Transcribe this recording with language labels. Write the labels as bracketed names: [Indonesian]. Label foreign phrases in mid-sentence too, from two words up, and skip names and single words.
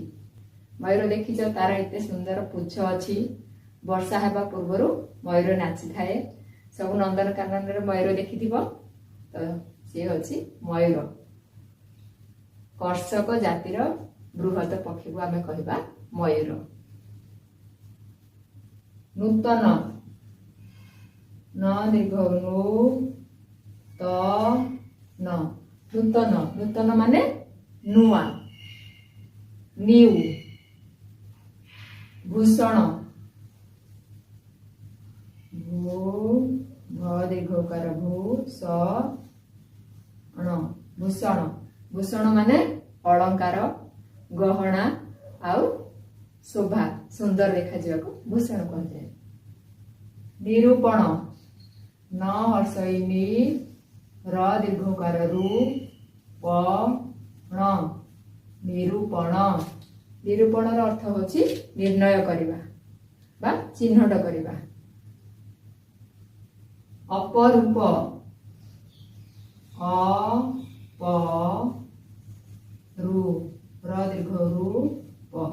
[Odia] ମୟୂର ଦେଖିଛ ତାର ଏତେ ସୁନ୍ଦର ପୁଚ୍ଛ ଅଛି ବର୍ଷା ହେବା ପୂର୍ବରୁ ମୟୂର ନାଚି ଥାଏ ସବୁ ନନ୍ଦନକାନନ ରେ ମୟୂର ଦେଖିଥିବ ତ ସେ ଅଛି ମୟୂର। କର୍ଷକ ଜାତିର ବୃହତ ପକ୍ଷୀ କୁ ଆମେ କହିବା ମୟୂର। ନୂତନ ନ ଦୀର୍ଘ ନୁ ତ ନ ନୂତନ ନୂତନ ମାନେ ନୂଆ ନ୍ୟୁ। ଭୂଷଣ ଭୂ ଭ ଦୀର୍ଘକାର ଭୂ ଷ ଅଣ ଭୂଷଣ ଭୂଷଣ ମାନେ ଅଳଙ୍କାର ଗହଣା ଆଉ ଶୋଭା ସୁନ୍ଦର ଦେଖା ଯାଏ କୁ ଭୂଷଣ କୁହାଯାଏ। ନିରୂପଣ ନ ହ୍ରସ୍ୱ ଇ ନି ର ଦୀର୍ଘକାର ରୂ ପ ଣ ନିରୂପଣ। ନିରୂପଣର ଅର୍ଥ ହେଉଛି ନିର୍ଣ୍ଣୟ କରିବା ବା ଚିହ୍ନଟ କରିବା। ଅପରୂପ। ଅ ପ ରୁ ର ଦୀର୍ଘ ରୁ ପ।